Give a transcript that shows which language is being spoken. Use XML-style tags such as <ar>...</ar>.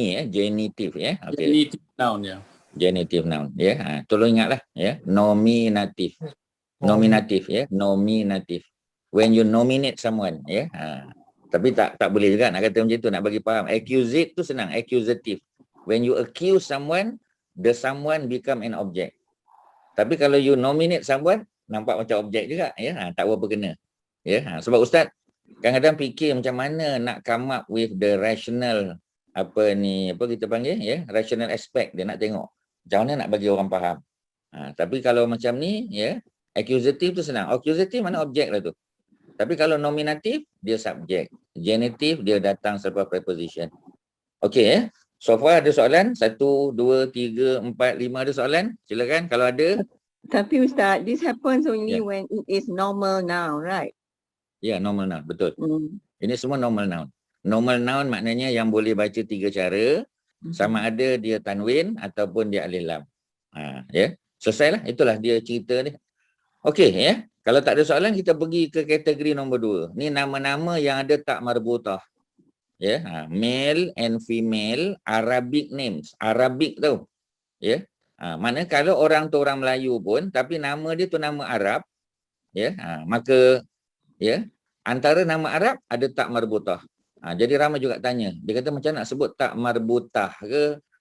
<ms>Genitive ya. Okey. Genitive noun ya. Genitive noun ya. Tolong ingatlah ya. Nominative. Nominative ya. Nominative.</ms> <en>When you nominate someone</en> <ms>ya. Tapi tak boleh juga nak kata macam tu, nak bagi faham. Accusate tu senang, accusative.</ms> <en>When you accuse someone, the someone become an object.</en> <ms>Tapi kalau you nominate someone, nampak macam objek juga ya. Tak berapa kena. Ya, sebab ustaz kadang-kadang fikir macam mana nak</ms> <en>come up with the rational</en> <ms>apa kita panggil ya, rational aspect dia nak tengok. Macam mana nak bagi orang faham. Tapi kalau macam ni ya, accusative tu senang. Accusative mana objek lah tu. Tapi kalau nominative, dia subjek. Genitive, dia datang selepas preposition. Okey ya. So far ada soalan? 1, 2, 3, 4, 5 ada soalan? Silakan kalau ada. Tapi</ms> <en>Ustaz, this happens only Yeah. when it is normal now, right?</en> <ms>Ya, normal noun. Betul. Ini semua normal noun. Normal noun maknanya yang boleh baca 3 cara. Sama ada dia tanwin ataupun dia alif lam. Ya. Selesailah. Itulah dia cerita ni. Okey ya. Kalau tak ada soalan, kita pergi ke kategori nombor 2. Ni nama-nama yang ada tak marbutah.</ms> <en>Ya, male and female Arabic names.</en> <ms>Arabic tu. Ya. Mana kalau orang tu orang Melayu pun tapi nama dia tu nama Arab, ya. Maka ya, antara nama Arab ada tak marbutah. Jadi ramai juga tanya. Dia kata macam nak sebut tak marbutah ke?</ms>